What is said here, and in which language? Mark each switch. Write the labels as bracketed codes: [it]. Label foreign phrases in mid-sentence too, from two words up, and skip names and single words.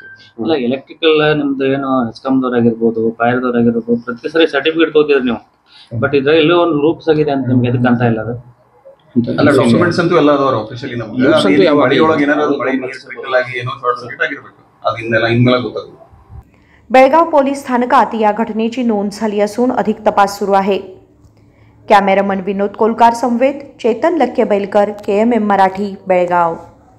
[kn] ಅಲ್ಲ, ಎಲೆಕ್ಟ್ರಿಕಲ್ ನಿಮ್ದು ಏನು ಹೆಸ್ಕಾಮ್ದವ್ರಾಗಿರ್ಬೋದು, ಫೈರ್ದವ್ರಾಗಿರ್ಬೋದು, ಪ್ರತಿ ಸರಿ ಸರ್ಟಿಫಿಕೇಟ್ ತಗೋತಿದ್ರಿ ನೀವು. ಬಟ್ ಇದ್ರ ಎಲ್ಲೋ ಒಂದು ರೂಪ್ಸ್ ಆಗಿದೆ ಅಂತ ನಿಮ್ಗೆ ಅದಕ್ಕೆ ಅಂತ ಇಲ್ಲ ಅದು. ಅಲ್ಲ, ಡಾಕ್ಯುಮೆಂಟ್ಸ್ ಅಂತೂ ಎಲ್ಲ ಅದಾವ ಆಫೀಷಿಯಲಿ. ನಮ್ಗೆ ಮಳೆ ಒಳಗೆ ಏನಾದ್ರು ಮಳೆ ಕ್ರಿಟಿಕಲ್ ಆಗಿ ಏನೋ [en] short circuit [kn] ಆಗಿರ್ಬೇಕು. ಅದನ್ನೆಲ್ಲ ಇನ್ಮೇಲೆ ಗೊತ್ತಾಗುತ್ತೆ. [mr] बेळगाव पोलीस स्थानकात या घटनेची नोंद झाली असून अधिक तपास सुरू आहे. कॅमेरामन विनोद कोलकार समवेत चेतन लक्केबैलकर, KMM मराठी, बेळगाव.